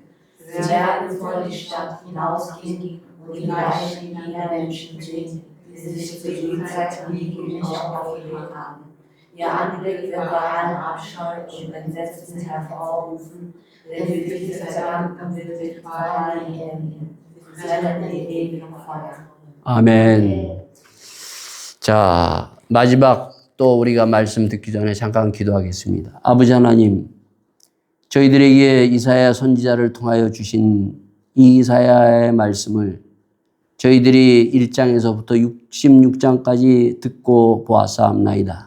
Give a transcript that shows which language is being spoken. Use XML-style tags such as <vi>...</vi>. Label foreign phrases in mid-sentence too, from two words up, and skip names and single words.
<de>Sie werden vor die Stadt hinausgehen und die Leichen jener Menschen sehen, die sich zu Lebzeiten gegen mich aufgelegt haben. Ihr Anblick wird daran Abscheu und Entsetzen hervorrufen, denn für diese Verdammten wird sich qualen enden.</de> <ko>아멘. 자, 마지막 또 우리가 말씀 듣기 전에 잠깐 기도하겠습니다. 아버지 하나님, 저희들에게 이사야 선지자를 통하여 주신 이 이사야의 말씀을 저희들이 1장에서부터 66장까지 듣고 보았사옵나이다.</ko>